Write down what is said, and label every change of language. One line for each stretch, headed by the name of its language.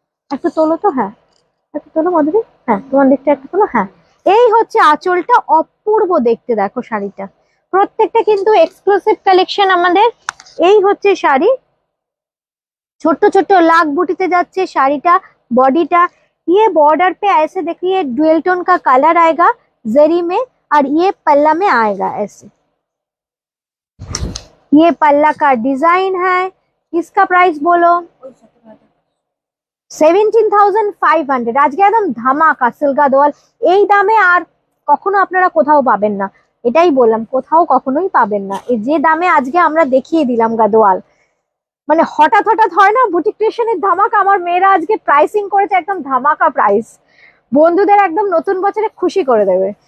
Bangla: একটু তোলো তো, হ্যাঁ একটু তোলো মাধুরী, হ্যাঁ তোমার দিকটা একটু তোলো, হ্যাঁ এই হচ্ছে আঁচলটা, অপূর্ব দেখতে। দেখো শাড়িটা প্রত্যেকটা কিন্তু এক্সক্লুসিভ কালেকশন আমাদের। এই হচ্ছে শাড়ি, ছোট্ট ছোট্ট লাখ বুটিতে যাচ্ছে শাড়িটা, বডিটা।
Hindi: ये बॉर्डर पे ऐसे देखिए डुअल टोन का कलर आएगा जरी में, और ये पल्ला में आएगा ऐसे, ये पल्ला का डिजाइन है। इसका प्राइस बोलो 17,500।
Bangla: আজকে একদম ধামাকা সিল্ক গাদোয়াল, এই দামে আর কখনো আপনারা কোথাও পাবেন না, এটাই বললাম, কোথাও কখনোই পাবেন না। এই যে দামে আজকে আমরা দেখিয়ে দিলাম গাদোয়াল, মানে হঠাৎ হঠাৎ হয় না বুটিক ক্রিয়েশনের ধামাকা, আমার মেয়েরা আজকে প্রাইসিং করেছে একদম ধামাকা প্রাইস, বন্ধুদের একদম নতুন বছরে খুশি করে দেবে।